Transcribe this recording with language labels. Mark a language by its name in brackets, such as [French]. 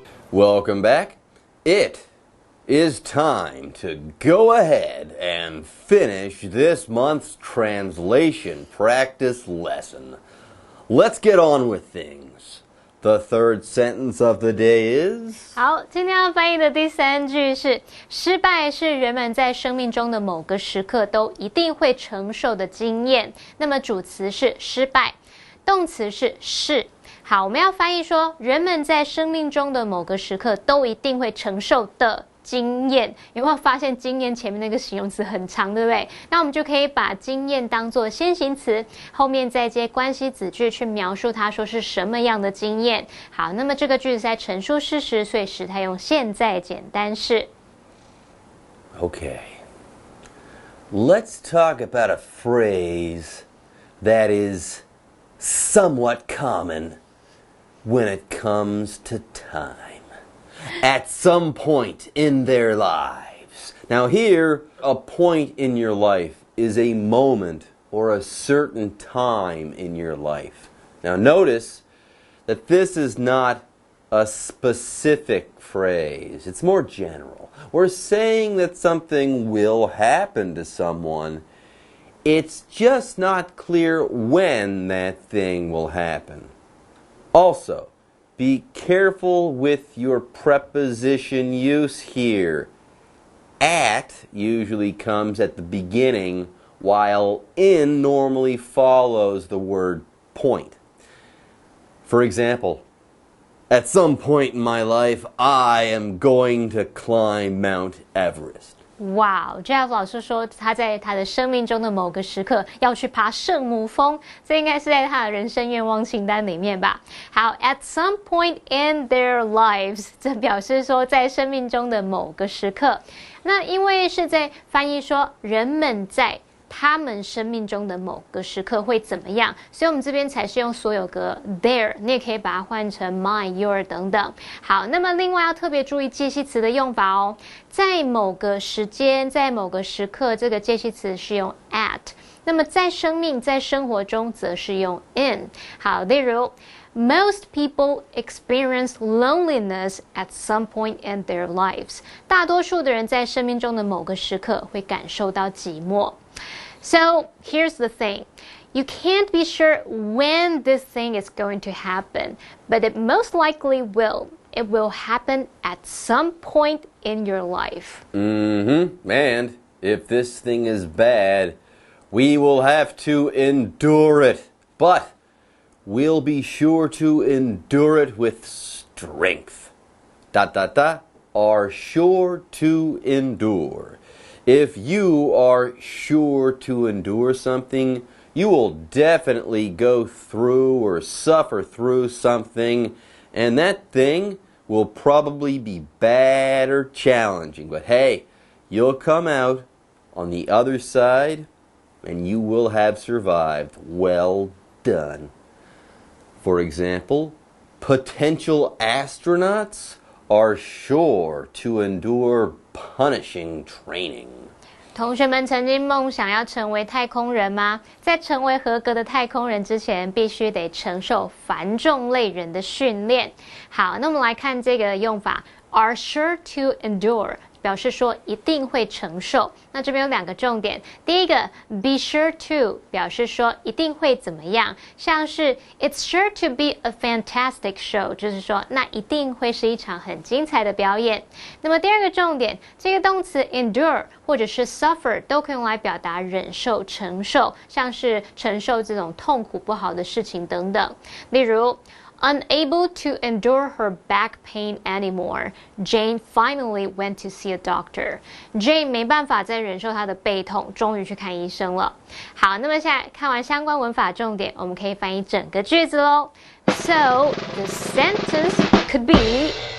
[English] Welcome back. It is time to go ahead and finish this month's translation practice lesson. Let's get on with things. The third sentence of the day is. [Chinese] 好，今天要翻译的第三句是：失败是人们在生命中的某个时刻都一定会承受的经验。那么主词是失败，动词是。好，我们要翻译说，人们在生命中的某个时刻都一定会承受的经验。有没有发现经验前面那个形容词很长，对不对？那我们就可以把经验当作先行词，后面再接关系子句去描述它说是什么样的经验。好，那么这个句子在陈述事实，所以时态用现在简单式。 [English] Okay. Let's talk about a phrase that is somewhat common when it comes to time. At some point in their lives. Now here, a point in your life is a moment or a certain time in your life. Now notice that this is not a specific phrase. It's more general. We're saying that something will happen to someone. It's just not clear when that thing will happen. Also, be careful with your preposition use here. At usually comes at the beginning, while in normally follows the word point. For example, at some point in my life, I am going to climb Mount Everest. [Chinese] 哇 Jeff 老师说他在他的生命中的某个时刻要去爬圣母峰，这应该是在他的人生愿望清单里面吧。好 [English] at some point in their lives [Chinese] 这表示说在生命中的某个时刻，那因为是在翻译说人们在他们生命中的某个时刻会怎么样，所以我们这边才是用所有格 their， 你也可以把它换成 mine your 等等。好，那么另外要特别注意介系词的用法哦，在某个时间在某个时刻这个介系词是用 at， 那么在生命在生活中则是用 in。好，例如 [English] Most people experience loneliness at some point in their lives. [Chinese] 大多数的人在生命中的某个时刻会感受到寂寞。 [English] So here's the thing. You can't be sure when this thing is going to happen, but it most likely will. It will happen at some point in your life. And if this thing is bad, we will have to endure it. But we'll be sure to endure it with strength. ... are sure to endure. If you are sure to endure something, you will definitely go through or suffer through something, and that thing will probably be bad or challenging. But hey, you'll come out on the other side, and you will have survived. Well done. For example, potential astronauts are sure to endure punishing training. [Chinese] 同学们曾经梦想要成为太空人吗？在成为合格的太空人之前，必须得承受繁重累人的训练。好，那我们来看这个用法 ， [English] are sure to endure。 [Chinese] 表示说一定会承受，那这边有2个重点。第一个 be sure to 表示说一定会怎么样，像是 [English] it's sure to be a fantastic show， [Chinese] 就是说那一定会是一场很精彩的表演。那么第2个重点，这个动词 endure 或者是 suffer 都可以用来表达忍受、承受，像是承受这种痛苦不好的事情等等。例如 [English] Unable to endure her back pain anymore, Jane finally went to see a doctor. [Chinese] Jane 没办法再忍受她的背痛，终于去看医生了。好，那么现在看完相关文法重点，我们可以翻译整个句子咯。 [English] So, the sentence could be